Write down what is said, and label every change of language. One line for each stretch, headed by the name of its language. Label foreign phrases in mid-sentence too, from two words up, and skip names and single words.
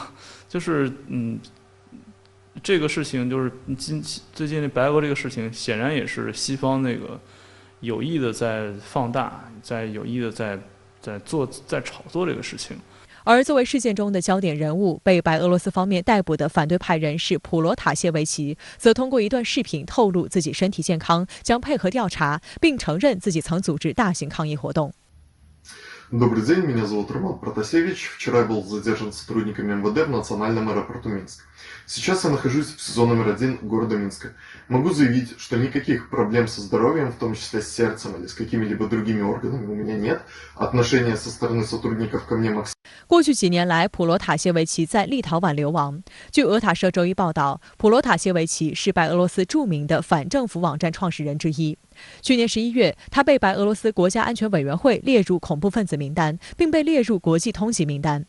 Chinese: 就是这个事情就是最近的白俄这个事情，显然也是西方那个有意的在放大，有意的在炒作这个事情。而作为事件中的焦点人物，被白俄罗斯方面逮捕的反对派人士普罗塔谢维奇，则通过一段视频透露自己身体健康，将配合调查，并承认自己曾组织大型抗议活动。
Russian: Добрый день, меня зовут Роман Протасевич. Вчера я был задержан сотрудниками МВД в национальном аэропорту Минск. Сейчас я нахожусь в СИЗО номер 1 города Минска. Могу заявить, что никаких проблем со здоровьем, в том числе с сердцем или с какими-либо другими органами, у меня нет. Отношения со стороны сотрудников ко мне максимально.
Chinese: 过去几年来，普罗塔谢维奇在立陶宛流亡。据俄塔社周一报道，普罗塔谢维奇是白俄罗斯著名的反政府网站创始人之一。去年11月，他被白俄罗斯国家安全委员会列入恐怖分子名单，并被列入国际通缉名单。